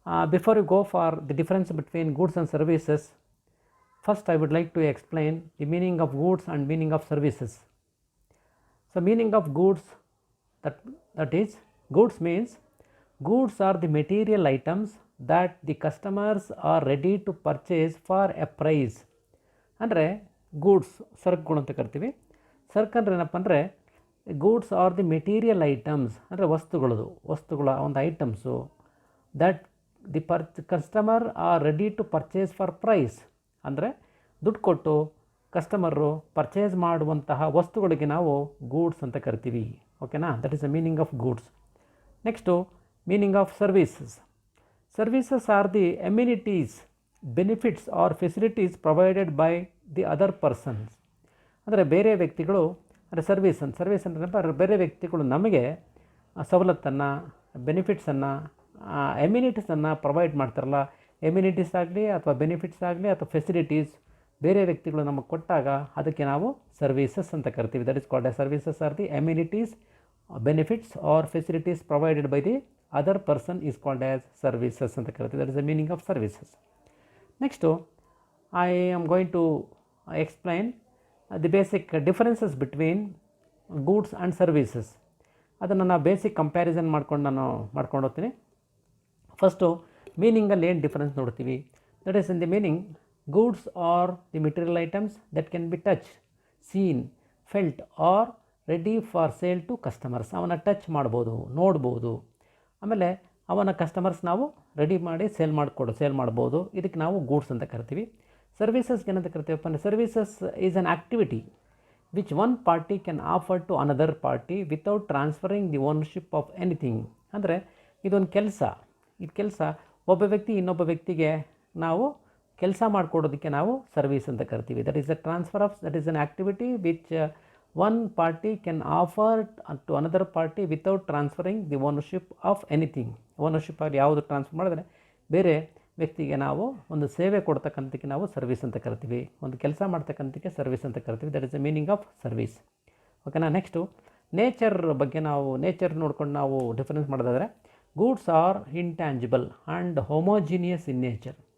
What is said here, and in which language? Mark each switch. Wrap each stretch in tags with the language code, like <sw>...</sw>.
<en>Before you go for the difference between goods and services, first I would like to explain the meaning of goods and meaning of services. So, meaning of goods, that is, goods means goods are the material items that the customers are ready to purchase for a price.</en> <kn>ಅಂದರೆ goods ಸರಕುಗಳು ಅಂತ ಕರಿತೀವಿ. ಸರಕು ಅಂದರೆ ಏನಪ್ಪ ಅಂದರೆ</kn> <en>goods are the material items</en> <kn>ಅಂದರೆ ವಸ್ತುಗಳ ಒಂದು items</kn> <en>That the customer are ready to purchase for price.</en> <kn>ಅಂದರೆ ದುಡ್ಡು ಕೊಟ್ಟು ಕಸ್ಟಮರು ಪರ್ಚೇಸ್ ಮಾಡುವಂತಹ ವಸ್ತುಗಳಿಗೆ ನಾವು ಗೂಡ್ಸ್ ಅಂತ ಕರಿತೀವಿ.</kn> <en>ಓಕೆನಾ? That is the meaning of goods. Next meaning of services. Services are the amenities, benefits or facilities provided by the other persons.</en> <kn>ಅಂದರೆ ಬೇರೆ ವ್ಯಕ್ತಿಗಳು ಅಂದರೆ ಸರ್ವಿಸ್ ಅಂದರೆ ಬೇರೆ ವ್ಯಕ್ತಿಗಳು ನಮಗೆ ಸವಲತ್ತನ್ನು, ಬೆನಿಫಿಟ್ಸನ್ನು, ಎಮ್ಯುನಿಟೀಸನ್ನು ಪ್ರೊವೈಡ್ ಮಾಡ್ತಾರಲ್ಲ. ಎಮ್ಯುನಿಟೀಸ್ ಆಗಲಿ ಅಥವಾ ಬೆನಿಫಿಟ್ಸ್ ಆಗಲಿ ಅಥವಾ ಫೆಸಿಲಿಟೀಸ್ ಬೇರೆ ವ್ಯಕ್ತಿಗಳು ನಮಗೆ ಕೊಟ್ಟಾಗ ಅದಕ್ಕೆ ನಾವು ಸರ್ವೀಸಸ್ ಅಂತ ಕರಿತೀವಿ.</kn> <en>that is called a services are the amenities, benefits or facilities provided by the other person is called as services</en> <kn>ಅಂತ ಕರಿತೀವಿ.</kn> <en>that is the meaning of services. Next I am going to explain the basic differences between goods and services.</en> <kn>ಅದನ್ನು ನಾನು basic comparison ಮಾಡ್ಕೊಂಡು ಹೋಗ್ತೀನಿ. First ಮೀನಿಂಗಲ್ಲಿ ಏನು difference ನೋಡ್ತೀವಿ.</kn> <en>That is in the meaning goods are the material items that can be touch, seen, felt are ready for sale to customers.</en> <kn>ಅವನ್ನ touch ಮಾಡ್ಬೋದು, ನೋಡ್ಬೋದು, ಆಮೇಲೆ ಅವನ ಕಸ್ಟಮರ್ಸ್ ನಾವು ರೆಡಿ ಮಾಡಿ ಸೇಲ್ ಮಾಡ್ಬೋದು. ಇದಕ್ಕೆ ನಾವು ಗೂಡ್ಸ್ ಅಂತ ಕರಿತೀವಿ. ಸರ್ವೀಸಸ್ಗೆ ಏನಂತ ಕರಿತೀವಪ್ಪ ಅಂದರೆ</kn> <en>Services is an activity which one party can offer to another party without transferring the ownership of anything.</en> <kn>ಅಂದರೆ ಇದೊಂದು ಕೆಲಸ ಒಬ್ಬ ವ್ಯಕ್ತಿ ಇನ್ನೊಬ್ಬ ವ್ಯಕ್ತಿಗೆ ನಾವು ಕೆಲಸ ಮಾಡಿಕೊಡೋದಕ್ಕೆ ನಾವು ಸರ್ವೀಸ್ ಅಂತ ಕರಿತೀವಿ.</kn> <en>That is the transfer of, that is an activity which one party can offer to another party without transferring the ownership of anything.</en> <kn>Ownership ಆಗಿ ಯಾವುದು ಟ್ರಾನ್ಸ್ಫರ್ ಮಾಡಿದ್ರೆ ಬೇರೆ ವ್ಯಕ್ತಿಗೆ ನಾವು ಒಂದು ಸೇವೆ ಕೊಡ್ತಕ್ಕಂಥಕ್ಕೆ ನಾವು ಸರ್ವಿಸ್ ಅಂತ ಕರಿತೀವಿ. ಒಂದು ಕೆಲಸ ಮಾಡ್ತಕ್ಕಂಥಕ್ಕೆ ಸರ್ವಿಸ್ ಅಂತ ಕರಿತೀವಿ.</kn> <en>That is the meaning of service.</en> <kn>ಓಕೆನಾ? ನೆಕ್ಸ್ಟು ನೇಚರ್ ಬಗ್ಗೆ ನೇಚರ್ ನೋಡ್ಕೊಂಡು ನಾವು ಡಿಫರೆನ್ಸ್ ಮಾಡೋದಾದರೆ</kn> <en>Goods are intangible and homogeneous in nature.</en>